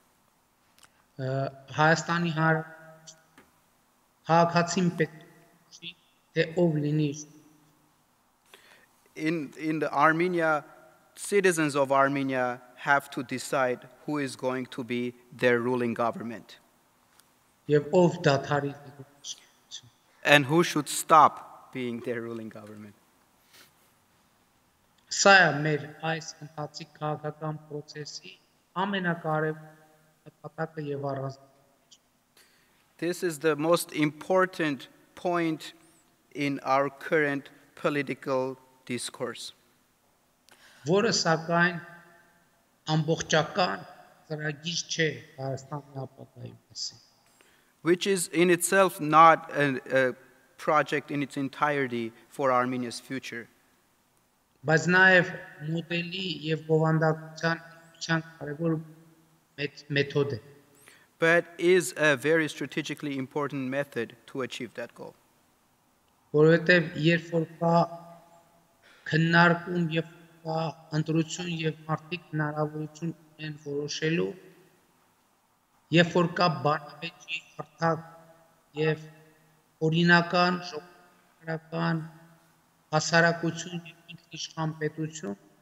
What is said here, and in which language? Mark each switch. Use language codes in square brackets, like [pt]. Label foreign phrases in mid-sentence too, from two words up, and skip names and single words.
[hy] Հայաստանի քաղաքացին պետք է թե ով լինի. [en] In the Armenia, citizens of Armenia have to decide who is going to be their ruling government. [hy] Եվ ով դադարի. [en] And who should stop being their ruling government. [hy] Սա է մեր այս ընթացիկ քաղաքական process-ի ամենակարևոր նպատակը եւ առանձնահատկությունը. [en] This is the most important point in our current political discourse. [hy] Որը սակայն ամբողջական ծրագիր չէ Հայաստանի ապագայի մասին. [en] Which is in itself not a project in its entirety for Armenia's future. [hy] Բայց նաև մոդելի եւ բովանդակության կարևոր մեթոդ է. [en] But is a very strategically important method to achieve that goal. [hy] Որովհետեւ երբ որ կա քննարկում եւ կա ընտրություն եւ մարդիկ հնարավորություն ունեն որոշելու, երբ որ կա բանավեճի հարթակ եւ օրինական ժողովրդական հասարակություն եւ ինքնիշխան պետություն,